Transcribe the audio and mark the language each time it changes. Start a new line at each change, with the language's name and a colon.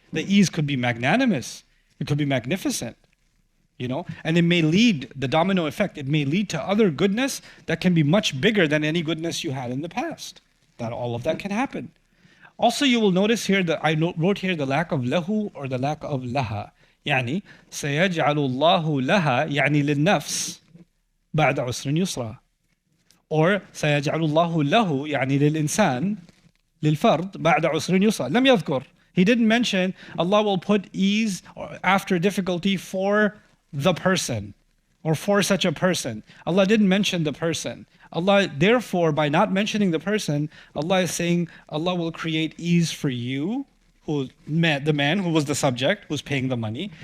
English: The ease could be magnanimous. It could be magnificent, and it may lead, the domino effect, it may lead to other goodness that can be much bigger than any goodness you had in the past. That all of that can happen. Also, you will notice here that I wrote here the lack of lahu or the lack of laha.
Arabic: يعني سيجعل الله لها يعني للنفس بعد عسر يسرا. Or سيجعل الله له يعني للإنسان للفرد بعد عسر يسرا. لم يذكر.
English: He didn't mention Allah will put ease after difficulty for the person or for such a person. Allah didn't mention the person. Allah, therefore, by not mentioning the person, Allah is saying Allah will create ease for you, the man who was the subject, who's paying the money.